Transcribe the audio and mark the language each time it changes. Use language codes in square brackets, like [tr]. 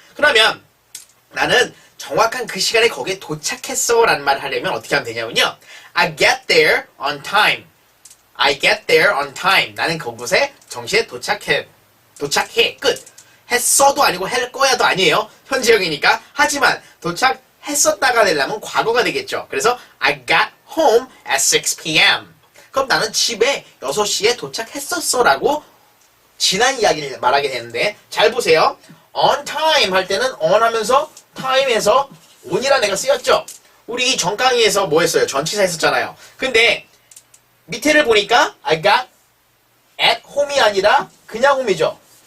[ko] 그러면 나는 정확한 그 시간에 거기에 도착했어 라는 말을 하려면 어떻게 하면 되냐면요. [en] I get there on time. I get there on time. [ko] 나는 그곳에 정시에 도착해. 끝. 했어도 아니고 할 거야도 아니에요. 현재형이니까. 하지만 도착했었다가 되려면 과거가 되겠죠. [en] 그래서 I got home at 6 p.m. [ko] 그럼 나는 집에 6시에 도착했었어 라고 지난 이야기를 말하게 되는데, 잘 보세요. on time 할 때는 on 하면서 time에서 on이라는 애가 쓰였죠. 우리 전 강의에서 뭐 했어요? 전치사 했었잖아요. 근데 밑에를 보니까 [en] I got at home [ko] 이 아니라 그냥 home이죠.